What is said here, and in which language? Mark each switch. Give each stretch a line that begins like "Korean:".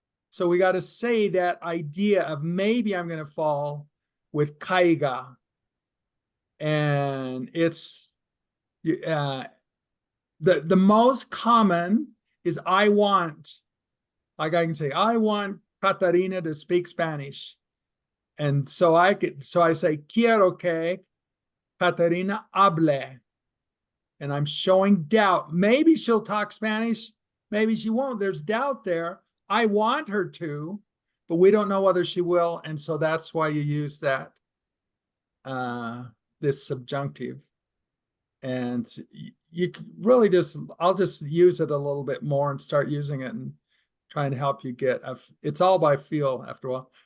English: So we got to say that idea of maybe I'm going to fall with caiga. And it's the most common is I want. Like I can say, I want Catarina to speak Spanish. And so I say,
Spanish: quiero que Catarina hable.
English: And I'm showing doubt. Maybe she'll talk Spanish, maybe she won't. There's doubt there. I want her to, but we don't know whether she will. And so that's why you use that, this subjunctive. And you really I'll just use it a little bit more and start using it and trying to help you get, it's all by feel after a while.